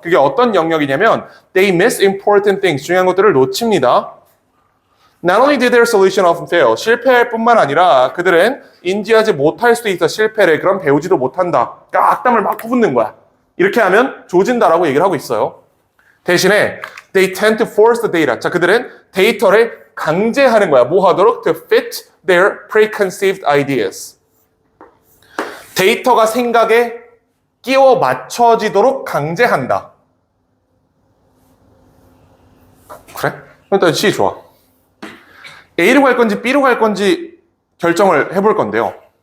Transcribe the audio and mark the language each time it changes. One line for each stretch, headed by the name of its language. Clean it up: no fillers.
Korean: 그게 어떤 영역이냐면
English: they miss important things,
Korean: 중요한 것들을 놓칩니다.
English: Not only did their solution often fail,
Korean: 실패할 뿐만 아니라 그들은 인지하지 못할 수도 있어. 실패를. 그럼 배우지도 못한다. 악담을 막 퍼붓는 거야. 이렇게 하면 조진다라고 얘기를 하고 있어요. 대신에
English: they tend to force the data.
Korean: 자, 그들은 데이터를 강제하는 거야. 뭐 하도록?
English: To fit their preconceived ideas.
Korean: 데이터가 생각에 끼워 맞춰지도록 강제한다. 그래? 일단 C 좋아. A로 갈 건지 B로 갈 건지 결정을 해볼 건데요.